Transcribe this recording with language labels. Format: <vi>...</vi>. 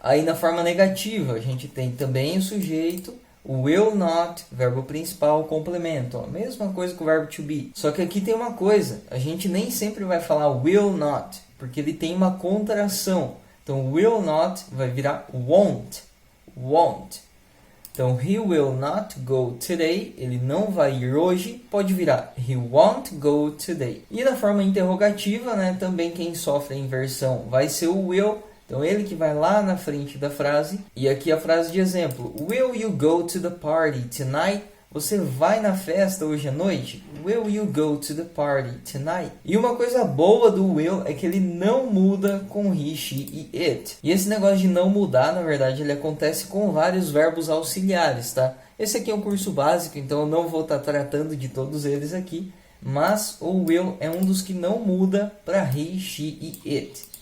<pt>Aí na forma negativa, a gente tem também o sujeito, o will not, verbo principal, complemento. Ó, mesma coisa com o verbo to be. Só que aqui tem uma coisa, a gente nem sempre vai falar will not, porque ele tem uma contração. Então will not vai virar won't. Won't. Então,</pt> <en>he will not go today.</en> <pt>Ele não vai ir hoje. Pode virar</pt> <en>he won't go today.</en> <pt>E na forma interrogativa, né, também quem sofre a inversão vai ser o will. Então, ele que vai lá na frente da frase. E aqui a frase de exemplo.</pt> <en>Will you go to the party tonight?</en> <pt>Você vai na festa hoje à noite?</pt> <en>Will you go to the party tonight?</en> <pt>E uma coisa boa do will é que ele não muda com he, she e it. E esse negócio de não mudar, na verdade, ele acontece com vários verbos auxiliares, tá? Esse aqui é um curso básico, então eu não vou estar tratando de todos eles aqui. Mas o will é um dos que não muda para he, she e it.</pt>